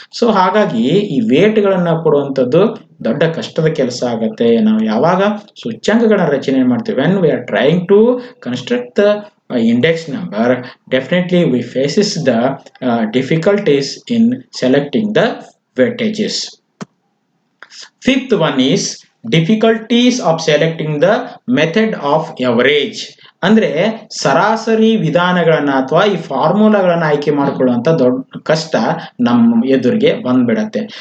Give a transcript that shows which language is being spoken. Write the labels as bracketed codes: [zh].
[kn] So ಹಾಗಾಗಿ ಈ ವೇಟ್ಗಳನ್ನ ಕೊಡುವಂಥದ್ದು ದೊಡ್ಡ ಕಷ್ಟದ ಕೆಲಸ ಆಗತ್ತೆ. ನಾವು ಯಾವಾಗ ಸೂಚ್ಯಂಕಗಳನ್ನ ರಚನೆ ಮಾಡ್ತೀವಿ, [en] When we are trying to construct the index number, definitely we faces the difficulties in selecting the weightages. Fifth one is difficulties of selecting the method of average. [kn] ಅಂದ್ರೆ ಸರಾಸರಿ ವಿಧಾನಗಳನ್ನ ಅಥವಾ ಈ ಫಾರ್ಮುಲಾಗಳನ್ನ ಆಯ್ಕೆ ಮಾಡಿಕೊಳ್ಳುವಂತ ದೊಡ್ಡ ಕಷ್ಟ ನಮ್ಮ ಎದುರಿಗೆ ಬಂದ್ಬಿಡತ್ತೆ.